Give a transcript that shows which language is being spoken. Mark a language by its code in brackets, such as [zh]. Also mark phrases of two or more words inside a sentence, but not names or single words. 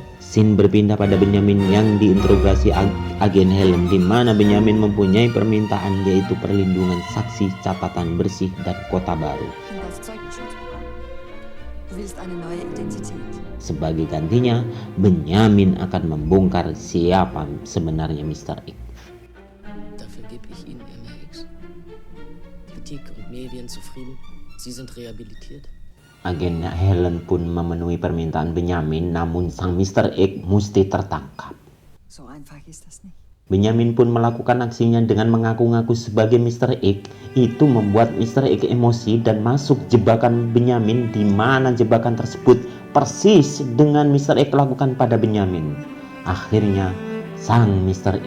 [id] Scene berpindah pada Benjamin yang diinterogasi agen Helen, di mana Benjamin mempunyai permintaan yaitu perlindungan saksi, catatan bersih, dan kota baru. Sebagai gantinya, Benjamin akan membongkar siapa sebenarnya Mr. X. [de] Dafür gebe ich Ihnen Ihr Max. Politik und Medien zufrieden. Sie sind rehabilitiert. [id] Agen Helen pun memenuhi permintaan Benjamin, namun sang Mr. X mesti tertangkap. [de] So einfach ist das nicht. [id] Benjamin pun melakukan aksinya dengan mengaku-ngaku sebagai Mr. X. Itu membuat Mr. X emosi dan masuk jebakan Benjamin, di mana jebakan tersebut persis dengan Mr. X lakukan pada Benjamin. Akhirnya sang Mr.